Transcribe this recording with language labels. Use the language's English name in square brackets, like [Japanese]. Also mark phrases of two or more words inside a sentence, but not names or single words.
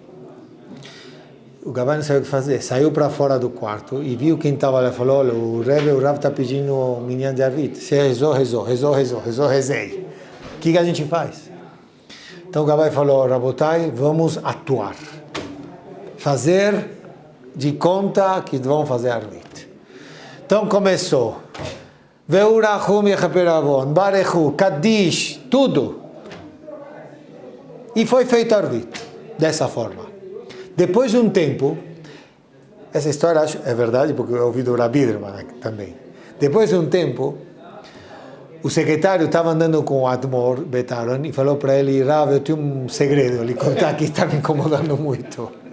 [Portuguese] O gabai não sabia o que fazer, saiu para fora do quarto e viu quem estava lá e falou, olha, o Rav está pedindo o Minyan de Arvit. Você rezei. O que a gente faz? Então o gabai falou, Rabotai, vamos atuar. Fazer de conta que vão fazer Arvit. Então começou. [Hebrew] והוא רחום יכפר עון, ברכו, קדיש, [Portuguese] tudo. E foi feito Arvit, dessa forma. Depois de um tempo, essa história acho, é verdade, porque eu ouvi do Rabi Biderman também. Depois de um tempo, o secretário estava andando com o Admor Betaron e falou para ele: Rav, eu tenho um segredo, ele contar que está me incomodando muito.